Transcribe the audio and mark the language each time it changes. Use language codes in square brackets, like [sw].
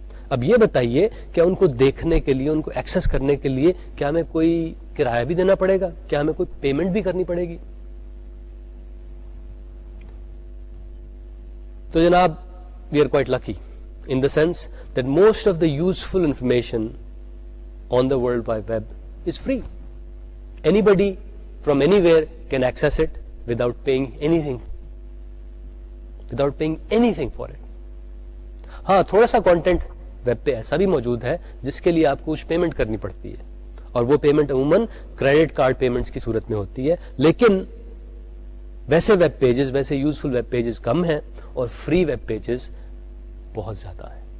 [ur] اب یہ بتائیے کیا ان کو دیکھنے کے لیے, ان کو ایکسس کرنے کے لیے کیا ہمیں کوئی کرایہ بھی دینا پڑے گا, کیا ہمیں کوئی پیمنٹ بھی کرنی پڑے گی؟ تو جناب [en] We are quite lucky in the sense that most of the useful information on the World Wide Web is free. Anybody from anywhere can access it without paying anything. Without paying anything for it. [ur] ہاں, تھوڑا سا content web پہ ایسا بھی موجود ہے جس کے لیے آپ کو کچھ پیمنٹ کرنی پڑتی ہے, اور وہ پیمنٹ عموماً کریڈٹ کارڈ پیمنٹس کی صورت میں ہوتی ہے. لیکن ویسے ویب پیجز, ویسے یوزفل ویب پیجز کم ہیں, اور فری ویب پیجز بہت زیادہ ہے.